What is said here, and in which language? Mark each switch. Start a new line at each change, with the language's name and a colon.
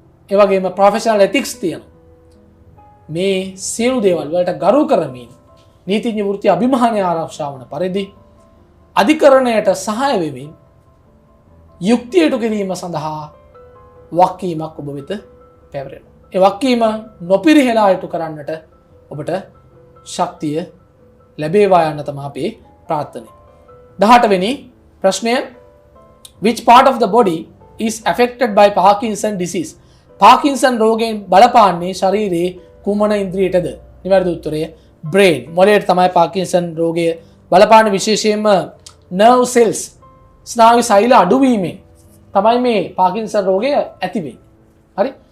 Sinhala: ඒ වගේම professional ethics තියෙනවා. මේ සියලු දේවල් වලට ගරු කරමින් නීතිඥ වෘත්තිය අභිමානය ආරක්ෂා වන පරිදි අධිකරණයට සහාය වෙමින් යුක්තියට කිරීම සඳහා වක්කීමක් ඔබ වෙත පැවරෙනවා. ඒ වක්කීම නොපිරිහෙලා ඉටු කරන්නට ඔබට ශක්තිය ලැබේවා යන්න තමයි අපේ ප්‍රාර්ථනය. 18 වෙනි ප්‍රශ්නය,
English: which part of the body is affected by Parkinson disease?
Sinhala: Parkinson රෝගයෙන් බලපාන්නේ ශරීරයේ කුමන ඉන්ද්‍රියටද? නිවැරදි උත්තරය brain. මොළයට තමයි පාකින්සන් රෝගය බලපාන්නේ, විශේෂයෙන්ම nerve cells ස්නායු සෛල අඩුවීමෙන් තමයි මේ පාකින්සන් රෝගය ඇති වෙන්නේ. හරි?